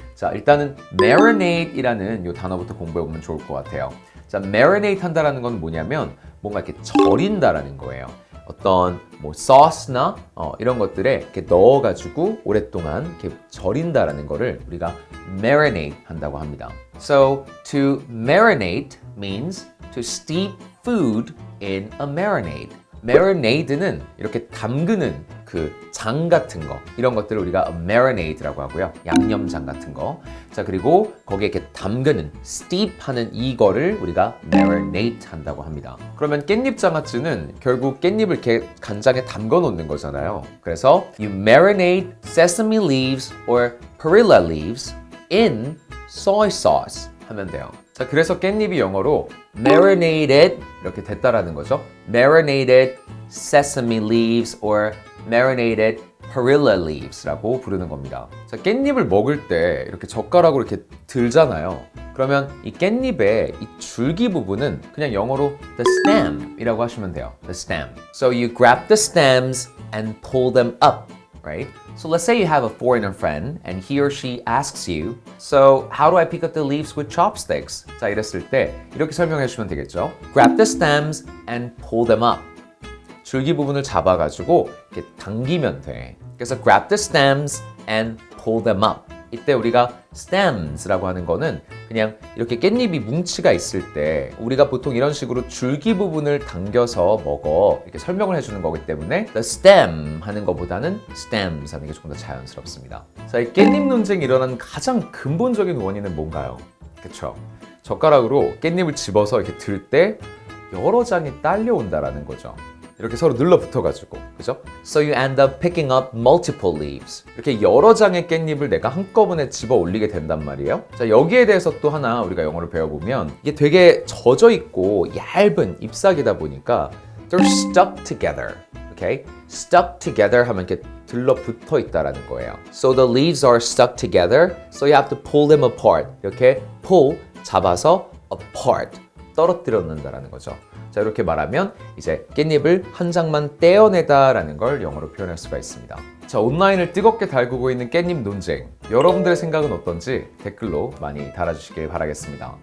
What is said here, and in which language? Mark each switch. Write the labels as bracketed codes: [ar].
[ko] 자, 일단은 marinate이라는 이 단어부터 공부해보면 좋을 것 같아요. 자, marinate 한다라는 건 뭐냐면 뭔가 이렇게 절인다라는 거예요. 어떤 뭐 소스나 이런 것들에 이렇게 넣어가지고 오랫동안 이렇게 절인다라는 거를 우리가 marinate 한다고 합니다. [en] So to marinate means to steep food in a marinade. [ko] marinade는 이렇게 담그는 그 장 같은 거 이런 것들을 우리가 marinade라고 하고요. 양념장 같은 거. 자 그리고 거기에 이렇게 담그는 steep 하는 이거를 우리가 marinate 한다고 합니다. 그러면 깻잎 장아찌는 결국 깻잎을 이렇게 간장에 담궈 놓는 거잖아요. 그래서 [en] you marinate sesame leaves or perilla leaves in soy sauce [ko] 하면 돼요. 자, 그래서 깻잎이 영어로 marinated 이렇게 됐다라는 거죠. [en] marinated sesame leaves or marinated perilla leaves [ko] 라고 부르는 겁니다. 자, 깻잎을 먹을 때 이렇게 젓가락으로 이렇게 들잖아요. 그러면 이 깻잎의 이 줄기 부분은 그냥 영어로 the stem이라고 하시면 돼요. [en] The stem. So you grab the stems and pull them up, right? So let's say you have a foreigner friend and he or she asks you, so how do I pick up the leaves with chopsticks? [ko] 자, 이랬을 때 이렇게 설명해 주시면 되겠죠. [en] Grab the stems and pull them up. [ko] 줄기 부분을 잡아가지고 이렇게 당기면 돼. 그래서 [en] grab the stems and pull them up. [ko] 이때 우리가 stems라고 하는 거는 그냥 이렇게 깻잎이 뭉치가 있을 때 우리가 보통 이런 식으로 줄기 부분을 당겨서 먹어 이렇게 설명을 해주는 거기 때문에 the stem 하는 것보다는 stems 하는 게 조금 더 자연스럽습니다. 자, 이 깻잎 논쟁이 일어나는 가장 근본적인 원인은 뭔가요? 그쵸? 젓가락으로 깻잎을 집어서 이렇게 들 때 여러 장이 딸려온다라는 거죠. 이렇게 서로 눌러붙어가지고, 그죠? [en] So you end up picking up multiple leaves. [ko] 이렇게 여러 장의 깻잎을 내가 한꺼번에 집어 올리게 된단 말이에요. 자, 여기에 대해서 또 하나 우리가 영어를 배워보면 이게 되게 젖어 있고 얇은 잎사귀다 보니까 [en] they're stuck together. Okay? [ko] Stuck together 하면 이렇게 들러붙어 있다라는 거예요. [en] So the leaves are stuck together. So you have to pull them apart. [ko] 이렇게 pull, 잡아서 apart. 떨어뜨려 놓는다라는 거죠. 자, 이렇게 말하면 이제 깻잎을 한 장만 떼어내다라는 걸 영어로 표현할 수가 있습니다. 자, 온라인을 뜨겁게 달구고 있는 깻잎 논쟁. 여러분들의 생각은 어떤지 댓글로 많이 달아주시길 바라겠습니다.